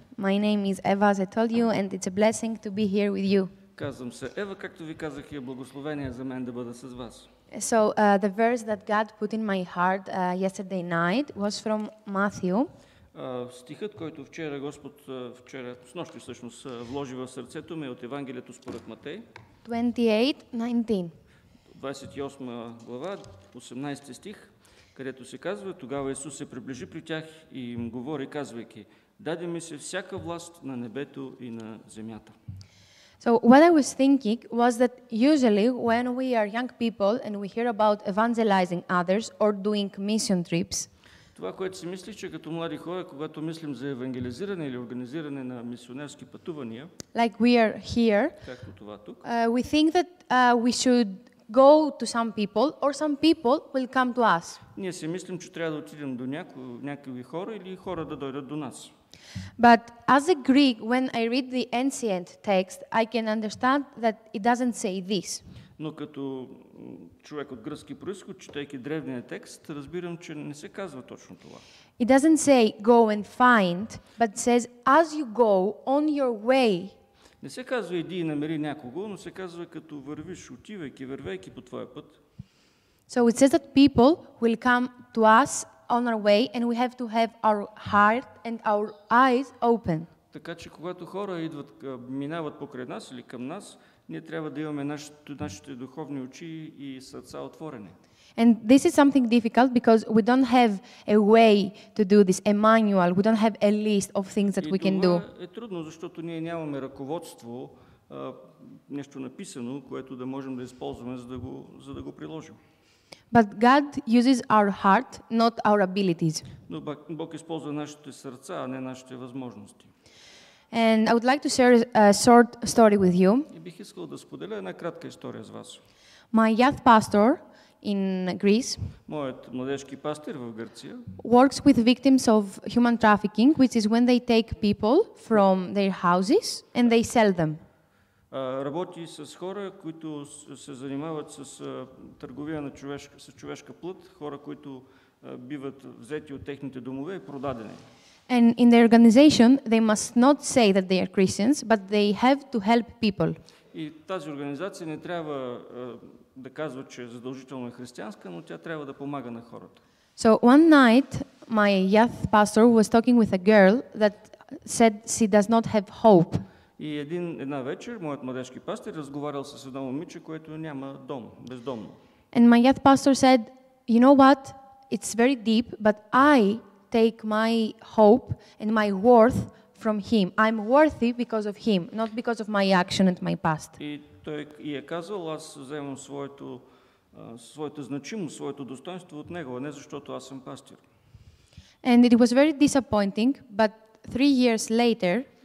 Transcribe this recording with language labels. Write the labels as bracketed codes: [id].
[en] My name is Eva, as I told you, and it's a blessing to be here with you. [bg] Казвам се Ева, както ви казах, е благословение за мен да бъда с вас. [en] So the verse that God put in my heart yesterday night was from Matthew. [bg] Стихът, който вчера Господ, снощи всъщност, вложи в сърцето ми, е от Евангелието според Матей. [en] 28:19. [bg] 28 глава, 18 стих, където се казва: тогава Исус се приближи при тях и им говори, казвайки: даде ми се всяка власт на небето и на земята. [en] So what I was thinking was that usually when we are young people and we hear about evangelizing others or doing mission trips, [bg] Това, което си мислих, че като млади хора, когато мислим за евангелизиране или организиране на мисионерски пътувания, [en] like we are here, [bg] както това тук, [en] we think that we should go to some people or some people will come to us. [bg] ние си мислим, че трябва да отидем до някакви хора или хора да дойдат до нас. [en] But as a Greek, when I read the ancient text, I can understand that it doesn't say this. [bg] Но като човек от гръцки произход, четейки древния текст, разбирам, че не се казва точно това. [en] It doesn't say go and find, but says as you go on your way. [bg] Не се казва иди и намери някого, но се казва като вървиш, отивайки, вървейки по твоя път. [en] So it says that people will come to us on our way and we have to have our heart and our eyes open. [bg] Така че когато хора идват, минават покрай нас или към нас, ние трябва да имаме нашите духовни очи и сърца отворени. [en] And this is something difficult because we don't have a way to do this, a manual. We don't have a list of things that we can do. [bg] И това е трудно, защото ние нямаме ръководство, нещо написано, което да можем да използваме, за да го приложим. [en] But God uses our heart, not our abilities. [bg] Но Бог използва нашите сърца, а не нашите възможности. [en] And I would like to share a short story with you. [bg] И бих искал да споделя една кратка история с вас. [en] My youth pastor in Greece [bg] Моят младежки пастир в Гърция [en] works with victims of human trafficking, which is when they take people from their houses and they sell them. [bg] Работи с хора, които се занимават с търговия с човешка плът, хора, които биват взети от техните домове и продадени. [en] And in their organization, they must not say that they are Christians, but they have to help people. [bg] И тази организация не трябва да казва, че задължително е християнска, но тя трябва да помага на хората. [en] So one night, my youth pastor was talking with a girl that said she does not have hope. [bg] И една вечер моят младежки пастир разговарял с едно момиче, което няма дом, бездомно. [en] And my youth pastor said, you know what? It's very deep, but I take my hope and my worth from him. I'm worthy because of him, not because of my action and my past. [bg] И той е казал, аз вземам своята значимост, своето достоинство от него, а не защото аз съм пастир. [en] And it was very disappointing, but 3 years later,